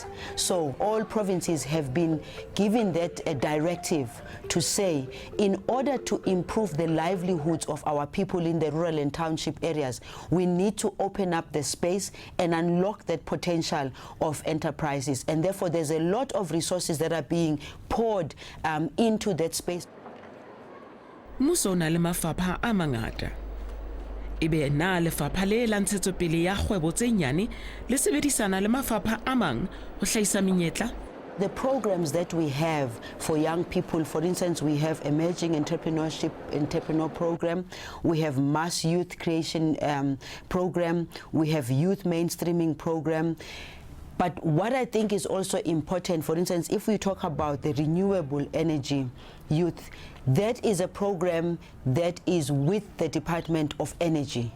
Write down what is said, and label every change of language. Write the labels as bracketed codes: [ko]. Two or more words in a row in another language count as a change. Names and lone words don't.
[en] So all provinces have been given that directive to say, in order to improve the livelihoods of our people in the rural and township areas, we need to open up the space and unlock that potential of enterprises. And therefore, there's a lot of resources that are being poured into that space. [st] Mmuso o na le mafapha a mangata. Ebe na lefapha le la ntshetsopele ya kgwebo tse nyane le sebedisana le mafapha a mang ho hlahisa menyetla? [en] The programs that we have for young people, for instance, we have emerging entrepreneur program, we have mass youth creation program, we have youth mainstreaming program. But what I think is also important, for instance, if we talk about the renewable energy youth, that is a program that is with the Department of Energy.